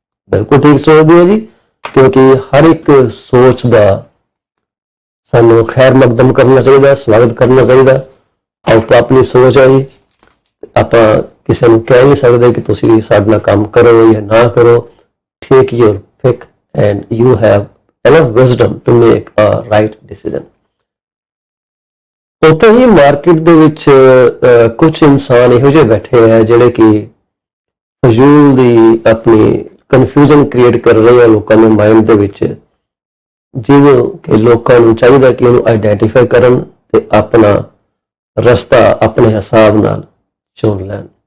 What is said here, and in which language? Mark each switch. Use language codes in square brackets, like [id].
[pa] ਬਿਲਕੁਲ ਠੀਕ ਸੋਚਦੇ ਹੋ ਜੀ, ਕਿਉਂਕਿ ਹਰ ਇੱਕ ਸੋਚ ਦਾ ਸਾਨੂੰ ਖੈਰ ਮਕਦਮ ਕਰਨਾ ਚਾਹੀਦਾ, ਸਵਾਗਤ ਕਰਨਾ ਚਾਹੀਦਾ। ਆਪੋ ਆਪਣੀ ਸੋਚ ਹੈ ਜੀ, ਆਪਾਂ ਕਿਸੇ ਨੂੰ ਕਹਿ ਨਹੀਂ ਸਕਦੇ ਕਿ ਤੁਸੀਂ ਸਾਡੇ ਨਾਲ ਕੰਮ ਕਰੋ ਜਾਂ ਨਾ ਕਰੋ। [en] Take your pick and you have enough wisdom to make a right decision. [pa] ਉੱਥੇ ਹੀ ਮਾਰਕੀਟ ਦੇ ਵਿੱਚ ਕੁਝ ਇਨਸਾਨ ਇਹੋ ਜਿਹੇ ਬੈਠੇ ਆ ਜਿਹੜੇ ਕਿ ਫਜ਼ੂਲ ਦੀ ਆਪਣੀ ਕਨਫਿਊਜ਼ਨ ਕ੍ਰੀਏਟ ਕਰ ਰਹੇ ਆ ਲੋਕਾਂ ਦੇ ਮਾਈਂਡ ਦੇ ਵਿੱਚ, ਜਿਹਨੂੰ ਕਿ ਲੋਕਾਂ ਨੂੰ ਚਾਹੀਦਾ ਕਿ ਉਹਨੂੰ ਆਈਡੈਂਟੀਫਾਈ ਕਰਨ ਤੇ ਆਪਣਾ ਰਸਤਾ ਆਪਣੇ ਹਿਸਾਬ ਨਾਲ ਚੁਣ ਲੈਣ।